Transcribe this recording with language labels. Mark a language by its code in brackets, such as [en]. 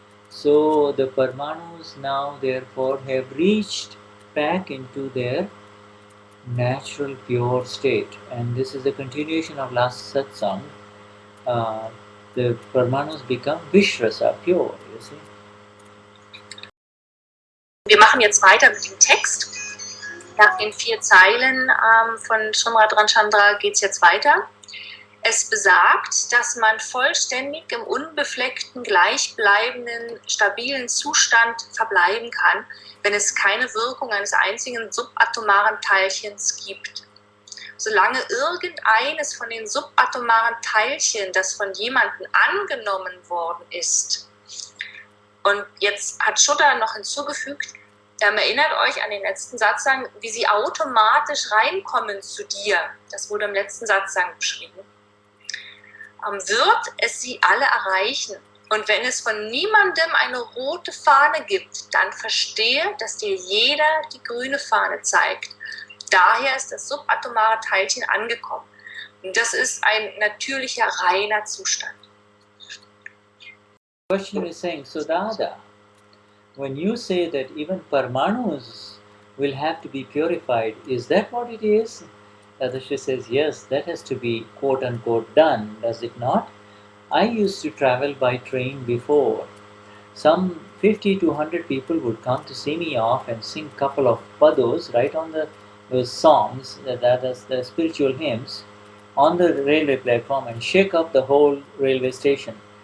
[en] So the Parmanus now therefore have reached back into their natural pure state, and this is a continuation of last satsang. The Parmanus become Vishrasa, pure, you see. [de] Wir machen jetzt weiter mit dem Text. Nach den 4 Zeilen von Srimad Ramchandra geht es jetzt weiter. Es besagt, dass man vollständig im unbefleckten, gleichbleibenden, stabilen Zustand verbleiben kann, wenn es keine Wirkung eines einzigen subatomaren Teilchens gibt. Solange irgendeines von den subatomaren Teilchen, das von jemandem angenommen worden ist, und jetzt hat Shuddha noch hinzugefügt, Erinnert euch an den letzten Satsang, wie sie automatisch reinkommen zu dir. Das wurde im letzten Satsang beschrieben. Wird es sie alle erreichen. Und wenn es von niemandem eine rote Fahne gibt, dann verstehe, dass dir jeder die grüne Fahne zeigt. Daher ist das subatomare Teilchen angekommen. Und das ist ein natürlicher, reiner Zustand. [en] The question is saying, so Dada, when you say that even Parmanus will have to be purified, is that what it is? Dadashri says, yes, that has to be quote unquote done, does it not? I used to travel by train before. Some 50 to 100 people would come to see me off and sing a couple of pados right on those songs, the spiritual hymns, on the railway platform and shake up the whole railway station.